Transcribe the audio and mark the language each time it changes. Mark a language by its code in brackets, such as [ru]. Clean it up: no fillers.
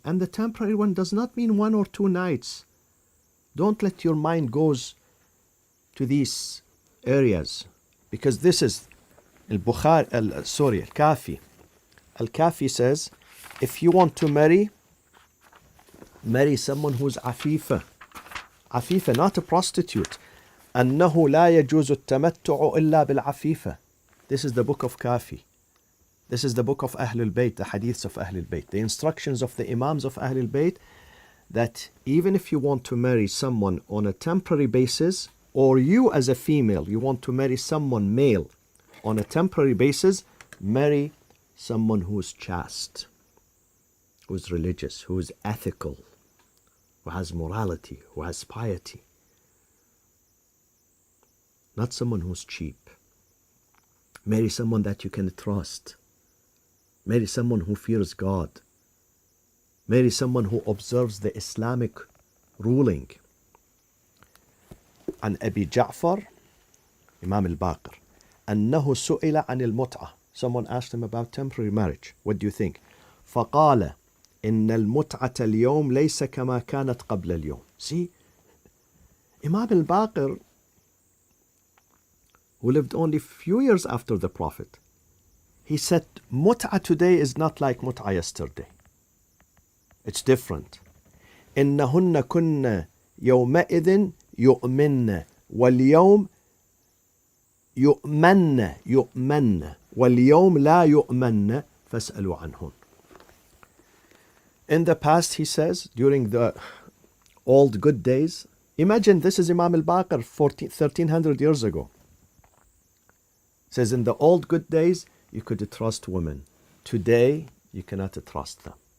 [en] And the temporary one does not mean 1 or 2 nights. Don't let your mind goes to these areas, because this is Al-Kafi. Al-Kafi says, if you want to marry someone who's afifa. Afifa, not a prostitute. [ar] أنه لا يجوز التمتع إلا بالعفيفة. [en] This is the book of Kafi. This is the book of Ahlul Bayt, the hadiths of Ahlul Bayt, the instructions of the Imams of Ahlul Bayt, that even if you want to marry someone on a temporary basis, or you as a female, you want to marry someone male on a temporary basis, marry someone who is chaste, who is religious, who is ethical, who has morality, who has piety. Not someone who's cheap. Marry someone that you can trust. Marry someone who fears God. Marry someone who observes the Islamic ruling. [ar] عن أبي جعفر Imam al-Baqir أنه سئل عن المتعة. [en] Someone asked him about temporary marriage. What do you think? [ar] فقال إن المتعة اليوم ليس كما كانت قبل اليوم. [en] See, Imam al-Baqir, who lived only a few years after the Prophet, he said, Mut'ah today is not like Mut'ah yesterday. It's different. [ar] إنهن كن يومئذ يؤمن واليوم يؤمن واليوم لا يؤمن فاسألوا عنهن. [en] In the past, he says, during the old good days, imagine this is Imam al-Baqir 1300 years ago. Says in the old good days, you could trust women. Today, you cannot trust them.